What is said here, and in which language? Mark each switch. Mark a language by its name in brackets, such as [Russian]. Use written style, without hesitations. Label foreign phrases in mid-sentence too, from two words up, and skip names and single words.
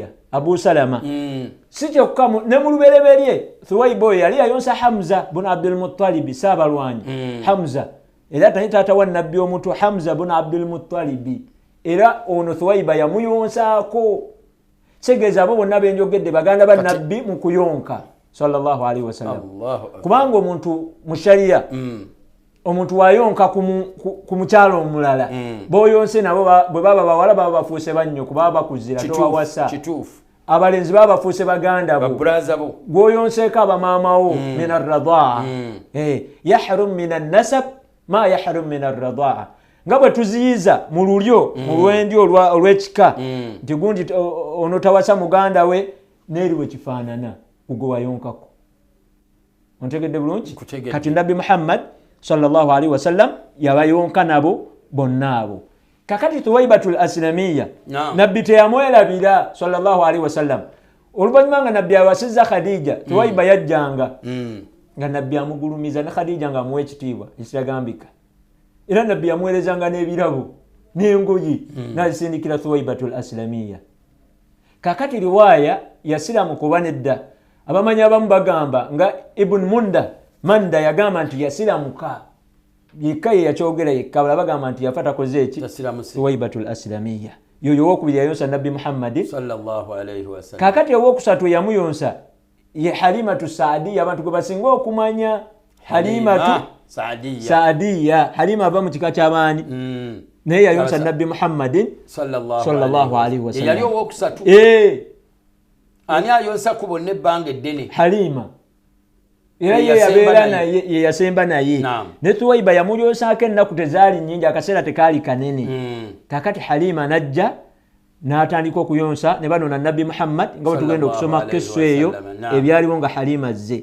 [Ganda] Abu Salama si kyokka ne mu lubereberye Thuwaiba oyo yali yayonsa Hamza bun Abdul Muttalib Saabalwanyi. Hamza era tani taata wa Nabbi omuto Hamza bun Abdul Muttalib, era ono Thuwaiba yamuyonsaako. Segeza abo bonna benjogedde baganda ba Nabbi mu kuyonka [Arabic] صلى الله عليه وسلم. [Ganda] Kubanga omuntu mu sharia omuntu wayonka ku mukyalo omulala boyonse nabo bwe baba bawala baba bafuuse bannyo kuba bakuzira towawasa kituufu abalenzi baba bafuuse baganda bo gwoyonseeko abamaamawo [Arabic] من الرضاع يحرم من النسب ما يحرم من الرضاع [Ganda] nga bwe tuziyiza mu lulyo mu lwendi olw'ekika nti gundi ono tawasa muganda we neeri bwe kifaanana gwe wayonkako. Ontegedde bulungi? Kati Nabbi Muhammad [Arabic] صلى الله عليه وسلم [Ganda] yabayonka nabo bonna abo. Kakati Thuwaibatul Aslamiyya Nabbi teyamwerabira [Arabic] صلى الله عليه وسلم. [Ganda] Oluvannyuma nga Nabbi awasizza Khadija Thuwaiba yajjanga nga Nabbi amugulumiza ne Khadija nga amuwa ekitiibwa ekitagambika. Era Nabbi yamuweerezanga n'ebirabo n'engoyi n'azisindikira Thuwaibatul Aslamiyya. Kakati riwaya yasiramu kuba nedda abamanyi abamu bagamba nga Ibn Manda yagamba nti yasiramuka yekka ye yakyogera yekka bagamba nti yafa takoze eki Thuwaibatul Aslamiyya yoyo owokubiri yayonsa Nabbi Muhammad [Arabic] صلى الله عليه وسلم. [Ganda] Kakati owokusatu yamuyonsa ye Halimatu Saadiya abantu gwe basinga okumanya Halimatu Saadiya Halima ava mu kika ky'abaani naye yayonsa Nabbi Muhammadin [Arabic] صلى الله عليه وسلم. [Ganda] Yali owokusatu ani ayonsa ku bonna ebbanga eddene Halima era ye yabeera naye ye yasemba naye ne Thuwaiba yamulyosaako ennaku tezaali nnyingi akaseera tekaali kanene. Kakati Halima najja n'atandika okuyonsa ne banona Nabbi Muhammad nga bwe tugenda okusoma kesu eyo ebyaliwo nga Halima azze.